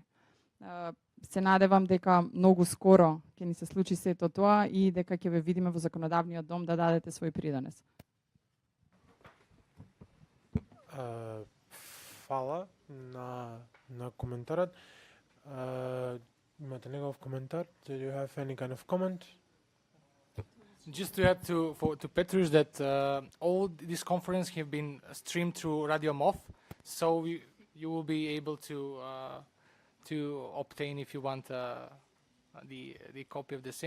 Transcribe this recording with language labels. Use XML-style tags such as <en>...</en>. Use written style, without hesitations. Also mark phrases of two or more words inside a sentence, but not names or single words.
<mk>Се надевам дека многу скоро ќе ни се случи сето тоа и дека ќе ве видиме во законодавниот дом да дадете свој придонес. Фала на коментарот. Имате некој коментар?</mk> <en>Do you have any kind of comment? Just to add to Petrus that all these conferences have been streamed through Radio MOF, so you will be able to obtain, if you want, the copy of the same.</en>